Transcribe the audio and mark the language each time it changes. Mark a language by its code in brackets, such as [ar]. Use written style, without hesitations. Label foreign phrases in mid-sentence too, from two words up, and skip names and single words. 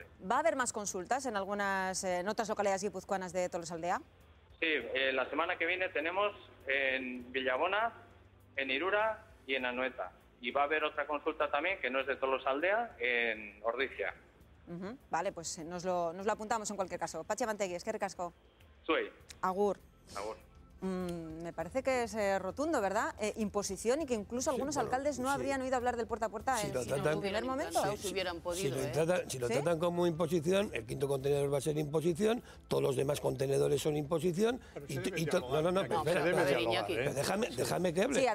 [es] ¿Va a haber más consultas en otras localidades guipuzcoanas de Tolosaldea? Sí, la semana que viene tenemos en Villabona, en Irura y en Anoeta. Y va a haber otra consulta también, que no es de Tolosaldea, en Ordizia. Vale, pues nos lo apuntamos en cualquier caso. [eu] Patxi Amantegui, eskerrik asko. Zuei. Agur. Agur. [es] Me parece que es rotundo, ¿verdad? Imposición, y que incluso algunos alcaldes no habrían oído hablar del puerta a puerta en su primer momento. Si hubieran podido, si lo tratan como imposición, el quinto contenedor va a ser imposición, todos los demás contenedores son imposición. Déjame que hable.